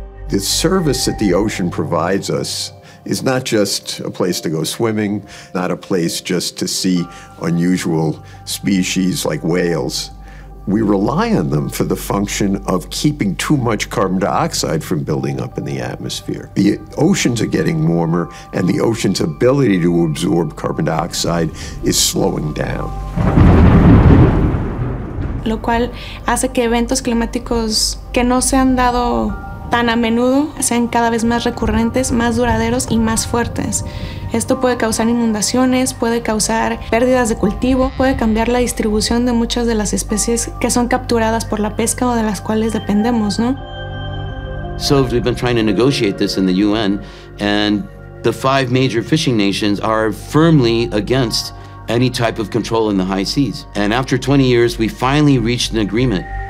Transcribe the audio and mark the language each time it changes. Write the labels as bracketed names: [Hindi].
[English] The service that the ocean provides us is not just a place to go swimming, not a place just to see unusual species like whales. We rely on them for the function of keeping too much carbon dioxide from building up in the atmosphere. The oceans are getting warmer, and the ocean's ability to absorb carbon dioxide is slowing down. [Spanish] Lo cual hace que eventos climáticos que no se han dado tan a menudo sean cada vez más recurrentes, más duraderos y más fuertes. Esto puede causar inundaciones, puede causar pérdidas de cultivo, puede cambiar la distribución de muchas de las especies que son capturadas por la pesca o de las cuales dependemos, ¿no? [English] So we've been trying to negotiate this in the UN, and the 5 major fishing nations are firmly against any type of control in the high seas. And after 20 years, we finally reached an agreement.